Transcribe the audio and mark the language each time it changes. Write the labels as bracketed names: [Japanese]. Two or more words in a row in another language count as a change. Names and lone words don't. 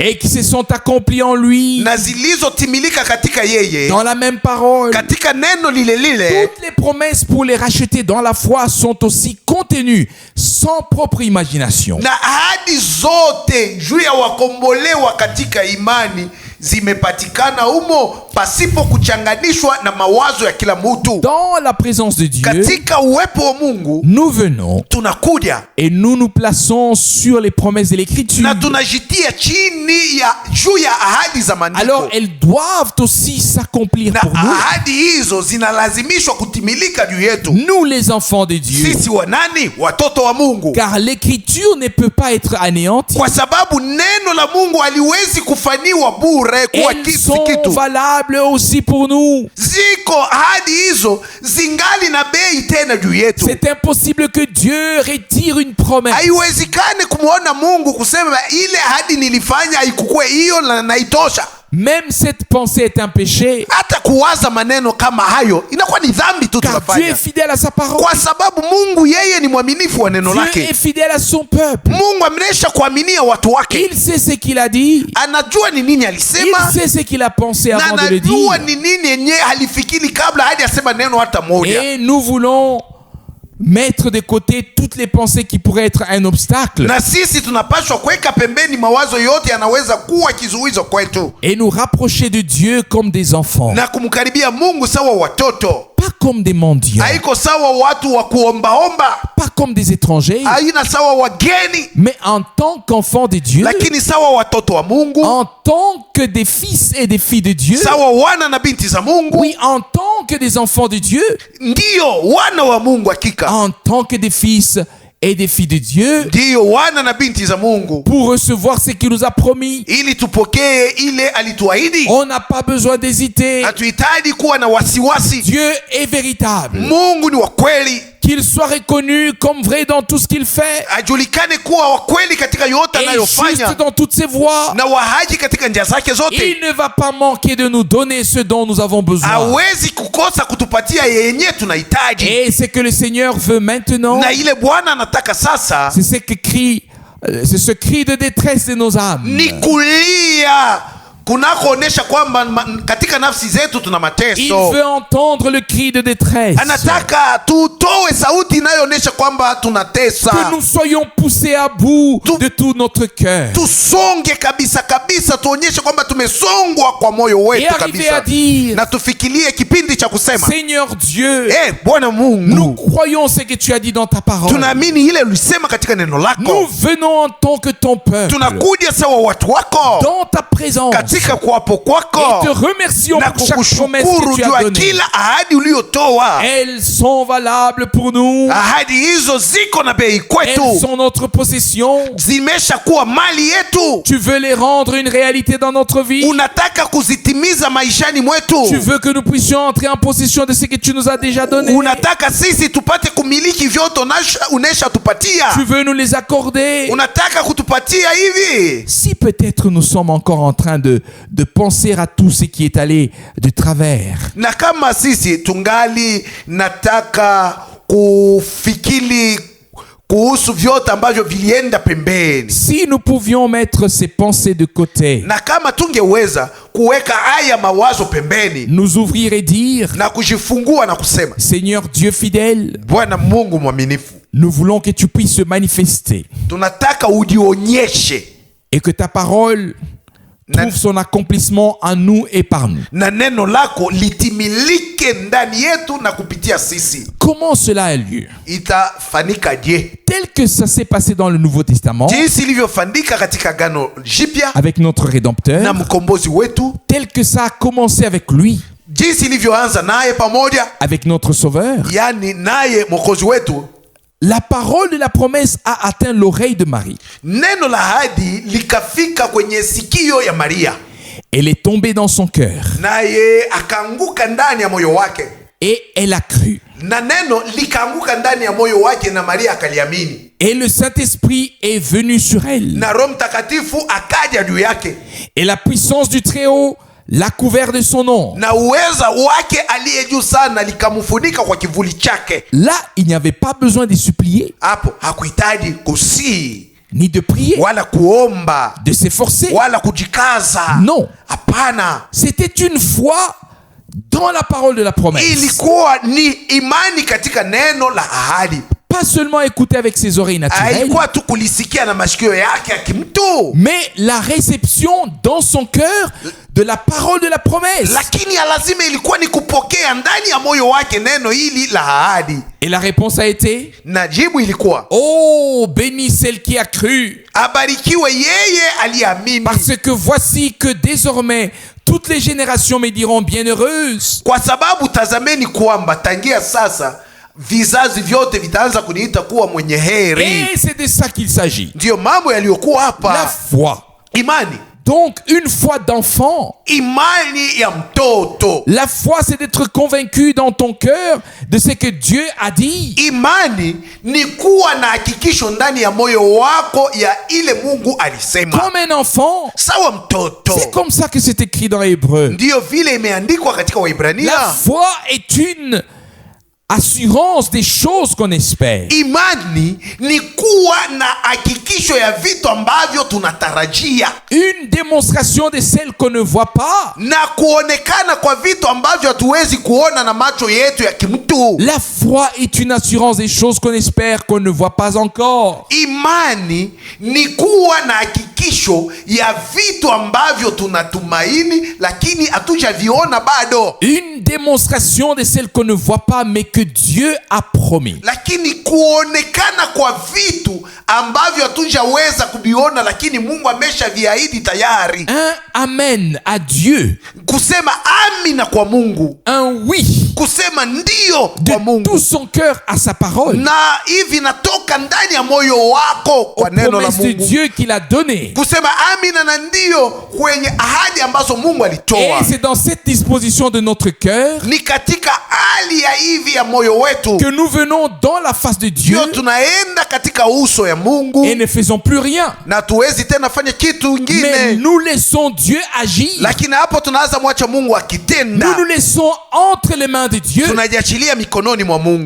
[French] et qui se sont accomplies en lui, [Swahili] na zilizotimilika katika yeye, [French] dans la même parole, [Swahili] katika neno lile lile, [French] toutes les promesses pour les racheter dans la foi sont aussi contenues sans propre imagination. [Swahili] na ahadi zote juu ya wakombolewa katika imani zimepatikana humo pasipo kuchanganishwa na mawazo ya kila mtu. [French] Dans la présence de Dieu, [Swahili] Katika uwepo wa Mungu [French] nous venons [Swahili] tunakuja [French] et nous nous plaçons sur les promesses de l'Écriture. [Swahili] na tunajitia chini ya juu ya ahadi za [French] Alors [Swahili] maandiko, [French] elles doivent aussi s'accomplir [Swahili] na [French] pour nous. [Swahili] ahadi hizo zinalazimishwa kutimilika juu yetu [French] Nous les enfants de Dieu. [Swahili] sisi wa nani? Watoto wa Mungu, [French] Car l'Écriture ne peut pas être anéantie. [Swahili] kwa sababu neno la Mungu haliwezi kufaniwa bure kuwa [French] Elles sont [Swahili] kitu. [French] valables aussi pour nous. [Swahili] Ziko ahadi hizo zingali na bei tena juu yetu. [French] C'est impossible que Dieu retire une promesse. [Swahili] Haiwezekani kumwona Mungu kusema ile ahadi nilifanya haikukue hiyo na naitosha. [French] Même cette pensée est un péché. [Swahili] Hata kuwaza maneno kama hayo inakuwa ni dhambi tu [French] Car Dieu [Swahili] tunafanya, [French] est fidèle à sa parole. [Swahili] kwa sababu Mungu yeye ni mwaminifu wa neno [French] Dieu [Swahili] lake. [French] est fidèle à son peuple. [Swahili] Mungu amesha kuaminia watu wake, [French] Il sait ce qu'il a dit. [Swahili] anajua ni nini [French] Il [Swahili] alisema [French] sait ce qu'il a pensé [Swahili] na [French] avant de le dire. [Swahili] anajua ni nini yenye alifikiri kabla hadi asema neno hata moja. [French] Et nous voulons mettre de côté toutes les pensées qui pourraient être un obstacle [Swahili] Na sisi tunapaswa kuweka pembeni mawazo yote yanaweza kuwa kizuizo kwetu [French] et nous rapprocher de Dieu comme des enfants. [Swahili] na kumkaribia Mungu sawa watoto, [French] Pas comme des mendiants, [Swahili] haiko sawa watu wa kuombaomba, [French] pas comme des étrangers, [Swahili] haina sawa wageni, [French] mais en tant qu'enfants de Dieu, [Swahili] lakini sawa watoto wa Mungu, [French] en tant que des fils et des filles de Dieu, [Swahili] sawa wana na binti za Mungu. [French] oui, en tant que des enfants de Dieu, [Swahili] Ndiyo wana wa Mungu hakika, [French] en tant que des fils et des filles de Dieu, [Swahili] ndiyo wana na binti za Mungu, [French] pour recevoir ce qu'il nous a promis. [Swahili] ili tupokee ile alituahidi. [French] On n'a pas besoin d'hésiter. [Swahili] Hatuhitaji kuwa na wasiwasi. [French] Dieu est véritable. [Swahili] Mungu ni wa kweli, [French] Qu'il soit reconnu comme vrai dans tout ce qu'il fait [Swahili] ajulikane kuwa wa kweli katika yote [French] et [Swahili] anayofanya, [French] juste dans toutes ses voies. [Swahili] na wahaji katika njia zake zote. [French] Il ne va pas manquer de nous donner ce dont nous avons besoin. [Swahili] Hawezi kukosa kutupatia yenye tunahitaji, [French] Et ce que le Seigneur veut maintenant, [Swahili] na ile Bwana anataka sasa [French] c'est c'est ce cri de détresse de nos âmes. [Swahili] ni kulia kunakoonyesha kwamba katika nafsi zetu tuna [French] Il [Swahili] mateso. [French] veut entendre le cri de détresse. [Swahili] Anataka tutoe sauti inayoonyesha kwamba tunatesa, [French] Que nous soyons poussés à bout de tout notre cœur. [Swahili] tusonge kabisa kabisa, tuonyeshe kwamba tumesongwa kwa moyo [French] Et [Swahili] wetu [French] arriver à [Swahili] kabisa, [French] dire, [Swahili] na tufikirie kipindi cha kusema [French] Seigneur Dieu, [Swahili] Bwana [French] nous [Swahili] Mungu, [French] croyons ce que tu as dit dans ta parole. [Swahili] tunaamini ile ulisema katika neno [French] Nous [Swahili] lako, [French] venons en tant que ton peuple [Swahili] tunakuja sawa watu wako [French] dans ta présence [Swahili] katika kuwapo [French] et [Swahili] kwako, [French] te remercions [Swahili] na [French] pour chaque promesse [Swahili] kukushukuru [French] que tu [Swahili] juu [French] as [Swahili] ya [French] donnée. [Swahili] kila ahadi uliyotoa. [French] Elles sont valables pour nous. [Swahili] Ahadi hizo ziko na bei [French] Elles [Swahili] kwetu, [French] sont notre possession. [Swahili] zimesha kuwa mali yetu. [French] Tu veux les rendre une réalité dans notre vie. [Swahili] Unataka kuzitimiza maishani [French] Tu [Swahili] mwetu. [French] veux que nous puissions entrer en possession de ce que tu nous as déjà donné. [Swahili] Unataka sisi tupate kumiliki vyote unesha tupatia. [French] Tu veux nous les accorder. [Swahili] Unataka kutupatia hivi. [French] Si peut-être nous sommes encore en train de penser à tout ce qui est allé de travers, [Swahili] Na kama sisi tungali nataka kufikiri kuhusu vyote ambavyo vilienda pembeni, [French] si nous pouvions mettre ces pensées de côté, [Swahili] na kama tungeweza kuweka haya mawazo pembeni [French] nous ouvrir et dire, [Swahili] na kujifungua na kusema, [French] Seigneur Dieu fidèle, [Swahili] Bwana Mungu mwaminifu, [French] nous voulons que tu puisses se manifester [Swahili] tunataka ujionyeshe [French] et que ta parole trouve son accomplissement en nous et par nous. [Swahili] na neno lako litimilike ndani yetu na kupitia sisi. [French] Comment cela a lieu? [Swahili] Itafanyika je? [French] Tel que ça s'est passé dans le Nouveau Testament [Swahili] Jinsi ilivyofanyika katika Agano Jipya [French] avec notre Rédempteur, [Swahili] na mkombozi wetu, [French] tel que ça a commencé avec lui, [Swahili] jinsi ilivyoanza naye pamoja, [French] avec notre Sauveur, [Swahili] yani naye mwokozi wetu. [French] la parole de la promesse a atteint l'oreille de Marie. [Swahili] Neno la ahadi likafika kwenye sikio ya Maria, [French] Elle est tombée dans son cœur [Swahili] naye akaanguka ndani ya moyo wake, [French] et elle a cru. [Swahili] na neno likaanguka ndani ya moyo wake, na Maria akaliamini, [French] Et le Saint-Esprit est venu sur elle. [Swahili] na Roho Mtakatifu akaja juu yake, [French] Et la puissance du Très-Haut l'a couvert de son nom. [Swahili] na uweza wake aliye juu sana likamfunika kwa kivuli chake. [French] Là, il n'y avait pas besoin de supplier, [Swahili] Hapo hakuhitaji kusii [French] ni de prier, [Swahili] wala kuomba [French] de s'efforcer. [Swahili] wala kujikaza. [French] Non. [Swahili] Hapana, [French] C'était une foi dans la parole de la promesse. [Swahili] ilikuwa ni imani katika neno la ahadi. [French] Pas seulement écouter avec ses oreilles naturelles, [Swahili] Haikuwa tu kulisikia na masikio yake ya kimtu, [French] mais la réception dans son cœur de la parole de la promesse. [Swahili] lakini ya lazima ilikuwa ni kupokea ndani ya moyo wake neno hili la ahadi. [French] Et la réponse a été, [Swahili] Na jibu ilikuwa, [French] oh, bénie celle qui a cru, [Swahili] abarikiwe yeye aliyeamini, [French] parce que voici que désormais toutes les générations me diront bienheureuse. [Swahili] kwa sababu tazameni kwamba tangia sasa vizazi vyote vitaanza kuniita kuwa mwenye heri. [French] Et c'est de ça qu'il s'agit. [Swahili] Ndiyo mambo yaliyokuwa [French] La [Swahili] hapa. [French] foi. [Swahili] Imani, [French] Donc, une foi d'enfant. [Swahili] imani ya mtoto. [French] La foi, c'est d'être convaincu dans ton cœur de ce que Dieu a dit. [Swahili] Imani ni kuwa na hakikisho ndani ya moyo wako ya ile Mungu alisema. [French] Comme un enfant. [Swahili] Sawa mtoto. [French] C'est comme ça que c'est écrit dans Hébreu. [Swahili] Ndiyo vile imeandikwa katika [French] La [Swahili] Waibrania. [French] foi est une assurance des choses qu'on espère. [Swahili] Imani ni kuwa na hakikisho ya vitu ambavyo tunatarajia, [French] Une démonstration de celles qu'on ne voit pas. [Swahili] na kuonekana kwa vitu ambavyo hatuwezi kuona na macho yetu ya kimtu. [French] La foi est une assurance des choses qu'on espère qu'on ne voit pas encore. [Swahili] Imani ni kuwa na hakikisho hakikisho ya vitu ambavyo tunatumaini lakini hatujaviona bado. [French] Une démonstration de celle qu'on ne voit pas mais que Dieu a promis. [Swahili] Lakini kuonekana kwa vitu ambavyo hatujaweza kuviona lakini Mungu ameshaviahidi tayari. [French] Un amen à Dieu. [Swahili] Kusema amina kwa Mungu. [French] Un oui. [Swahili] Kusema ndio [French] de [Swahili] kwa Mungu. [French] tout son cœur à sa parole. [Swahili] Na hivi natoka ndani ya moyo wako kwa neno la [French] Promesse de [Swahili] Mungu. [French] Dieu qu'il a donné. [Swahili] Kusema amina na ndio kwenye ahadi ambazo Mungu [French] Et [Swahili] alitoa. [French] c'est dans cette disposition de notre cœur [Swahili] Ni katika hali ya hivi ya moyo wetu [French] que nous venons dans la face de Dieu [Swahili] ndio tunaenda katika uso ya Mungu [French] et ne faisons plus rien. [Swahili] na tuwezi tena fanya kitu [French] Mais [Swahili] kingine, [French] nous laissons Dieu agir. [Swahili] lakini hapo tunaanza mwacha Mungu [French] Nous [Swahili] akitenda. [French] nous laissons entre les mains de Dieu. [Swahili] Tunajiachilia mikononi mwa Mungu.